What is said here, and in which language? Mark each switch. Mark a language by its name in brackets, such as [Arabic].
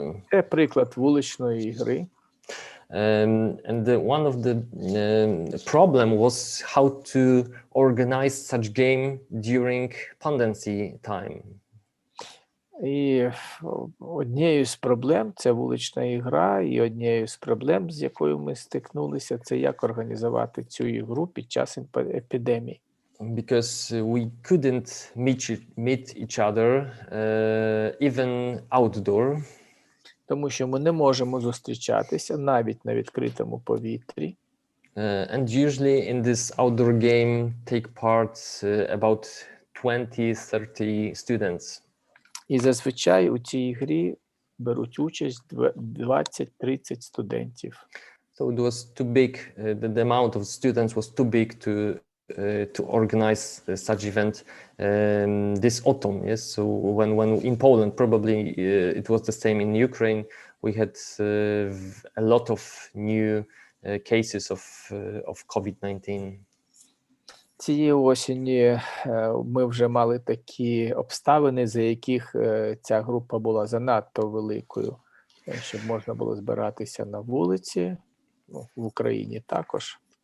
[Ukrainian] Це приклад вуличної гри. [English] And one of the problem was how to organize such game during pandemic time. [Ukrainian] І однією з проблем це вулична ігра, і однією з проблем, з якою ми стикнулися, це як організувати цю ігру під час епідемії. [English] Because we couldn't meet each other, even outdoor. [Ukrainian] Тому що ми не можемо зустрічатися навіть на відкритому повітрі. [English] And usually in this outdoor game take part about 20-30 students. [Ukrainian] І зазвичай у цій грі беруть участь 20-30 студентів. [English] So it was too big, the amount of students was too big to organize such event this autumn. Yes, so when in Poland, probably it was the same in Ukraine, we had a lot of new cases of COVID-19. [Ukrainian] Цієї осені ми вже мали такі обставини, за яких ця група була занадто великою, щоб можна було збиратися на вулиці, в Україні також.